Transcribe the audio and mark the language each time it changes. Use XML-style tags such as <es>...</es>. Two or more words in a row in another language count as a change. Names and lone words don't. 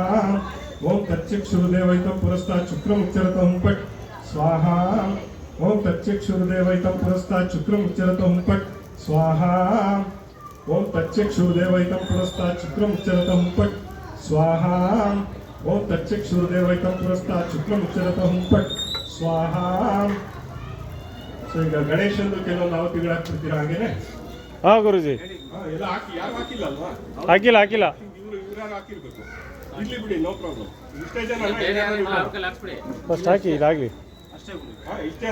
<sa>ಓಂ ತಚ್ಚಕ್ಷುರ್ ದೇವೈಕಂ ಪುರಸ್ತಾತ್ ಶುಕ್ರಮುಚ್ಚರತ ಹುಂಪಟ್ ಸ್ವಾಹಾ. ಓಂ ತಚ್ಚಕ್ಷುರ್ ದೇವೈಕಂ ಪುರಸ್ತಾತ್ ಶುಕ್ರಮುಚ್ಚರತ ಹುಂಪಟ್ ಸ್ವಾಹಾ. ಓಂ ತಚ್ಚಕ್ಷುರ್ ದೇವೈಕಂ ಪುರಸ್ತಾತ್ ಶುಕ್ರಮುಚ್ಚರತ ಹುಂಪಟ್ ಸ್ವಾಹಾ. ಓಂ ತಚ್ಚಕ್ಷುರ್ ದೇವೈಕಂ ಪುರಸ್ತಾತ್ ಶುಕ್ರಮುಚ್ಚರತ ಹುಂಪಟ್ ಸ್ವಾಹಾ.</sa> <kn>ಸೊ ಈಗ ಗಣೇಶಂದು ಕೆಲವೊಂದು ಅವತಿಗಳು ಹಾಕ್ಬಿಡ್ತೀರಾ ಹಾಗೇನೆ? ಹಾ ಗುರುಜಿ, ಎಲ್ಲ ಹಾಕಿ, ಯಾರು ಹಾಕಿಲ್ಲ ಅಲ್ವಾ? ಹಾಕಿಲ್ಲ ಇವ್ರಾಗ ಹಾಕಿರ್ಬೇಕು. ಇರ್ಲಿ ಬಿಡಿ,</kn> <en>no problem.</en> <kn>ಇಷ್ಟೇ ಜನ ಫಸ್ಟ್ ಹಾಕಿ, ಇದಾಗಲಿ. ಇಷ್ಟೇನಾ?</kn>